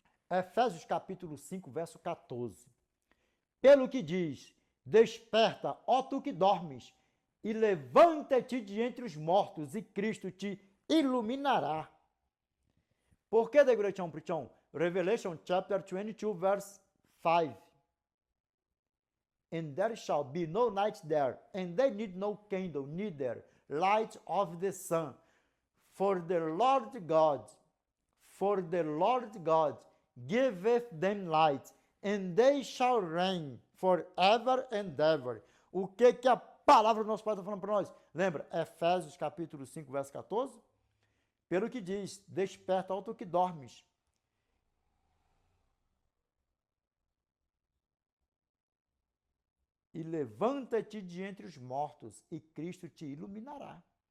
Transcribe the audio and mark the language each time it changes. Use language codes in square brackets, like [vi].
[pt] Efésios capítulo 5, verso 14. Pelo que diz, desperta, ó tu que dormes, e levanta-te de entre os mortos, e Cristo te iluminará. Por que, de Grechão Prichão? [en] Revelation chapter 22, verse 5. And there shall be no night there, and they need no candle, neither light of the sun. For the Lord God giveth them light, and they shall reign forever and ever. [pt] O que a palavra do nosso Pai está falando para nós? Lembra? Efésios capítulo 5, verso 14? Pelo que diz, desperta, ó tu que dormes. E levanta-te de entre os mortos, e Cristo te iluminará.